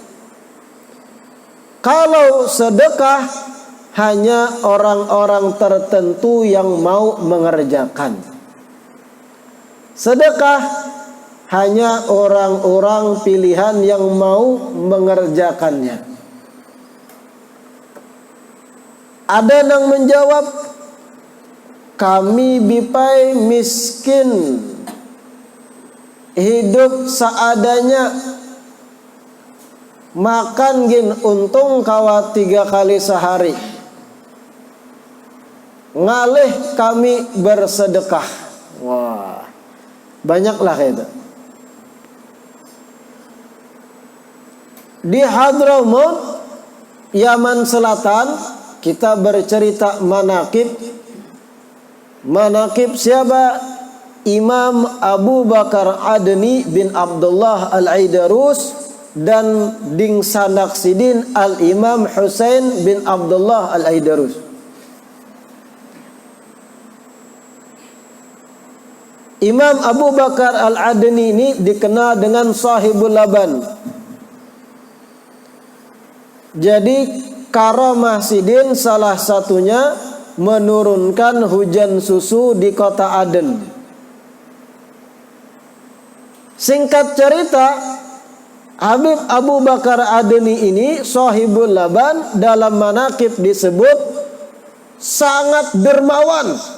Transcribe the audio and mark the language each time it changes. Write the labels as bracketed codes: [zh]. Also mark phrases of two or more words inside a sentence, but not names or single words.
[id] Kalau sedekah, hanya orang-orang tertentu yang mau mengerjakan. Sedekah hanya orang-orang pilihan yang mau mengerjakannya. [bjn] Ada yang menjawab, kami bipai miskin, hidup seadanya, makan gin untung kawa 3 kali sehari, ngalih kami bersedekah. [id] Wah, banyaklah itu. Di Hadramaut, Yaman Selatan, kita bercerita manaqib. Manaqib siapa? Imam Abu Bakar Adni bin Abdullah Al-Aidarus dan ding Sanaksidin Al-Imam Husain bin Abdullah Al-Aidarus. Imam Abu Bakar Al-Adni ini dikenal dengan Sahibul Laban. Jadi karamah Sidin salah satunya menurunkan hujan susu di kota Aden. Singkat cerita, Habib Abu Bakar Adni ini Sahibul Laban dalam manaqib disebut sangat dermawan.